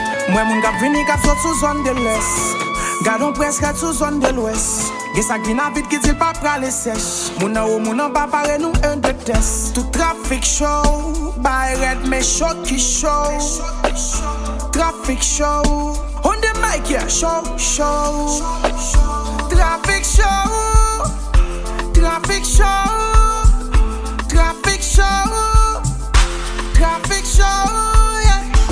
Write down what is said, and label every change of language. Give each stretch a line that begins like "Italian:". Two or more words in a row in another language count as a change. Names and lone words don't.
Haitian Creole: Mwen moun k ap vini k ap sot sou zòn de lès. Gade on prens rèd sou zòn de lwès. Gen sa ki nan vit ki di l pa prale sèch. Moun nan ou moun nan pa pare nou en de tès. Tout trafik show, bay rèd men show ki show.
English: Trafik show, on the mic yeah, show, show. Trafik show, trafik show, trafik show, trafik show, yeah.